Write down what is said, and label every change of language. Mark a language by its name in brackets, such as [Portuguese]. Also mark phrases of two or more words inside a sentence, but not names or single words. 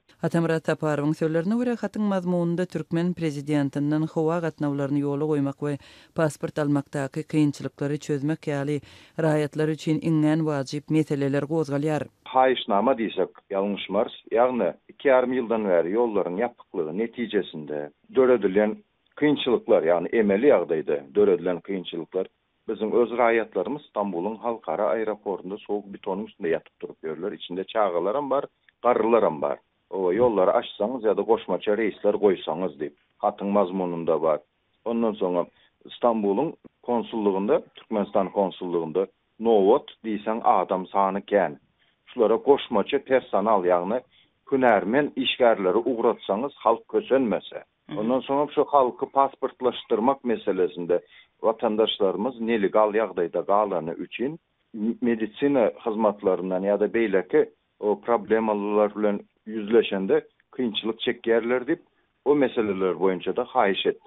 [Turkmen] Atamurat Saparowyň sözlerine görä hatyň mazmununda Türkmen prezidentinden howa gatnawlaryny ýola goýmak we pasport almakdaky kynçylyklary çözmek ýaly raýatlar üçin iňen wajyp meseleler gozgalýar. Haýyşnama diýsek ýalňyşmaz. Ýagny 2,5 ýyldan bäri ýollaryň ýapyklygy netijesinde döredilen kynçylyklar, ýani emeli ýagdaýda döredilen kynçylyklar bizim öz raýatlarymız İstanbul'un halkara aeroportunda [Turkish] soğuk betonun üstünde yatıp durup görürler. İçinde çağılarım var, qarrylarım var. O yolları açsanız ya da koşmaça reisler koysanız deyip. [Turkmen] Hatyň mazmununda var. Ondan sonra İstanbul'un konsullugunda, Türkmenistan konsullugunda nowat diýsen adam sany kän. Şulara koşmaça personal ýagny hünärmen işgärleri uğratsanız halk kösenmese. Ondan sonra şu [Turkish] halkı pasportlaştırmak meselesinde vatandaşlarımız [Turkmen] nelegal ýagdaýda galany üçin medisina hyzmatlaryndan ýa-da beýleki o problemalar bilen ýüzleşende kynçylyk çekýärler diýip o meseleler boýunça da haýyş etdik.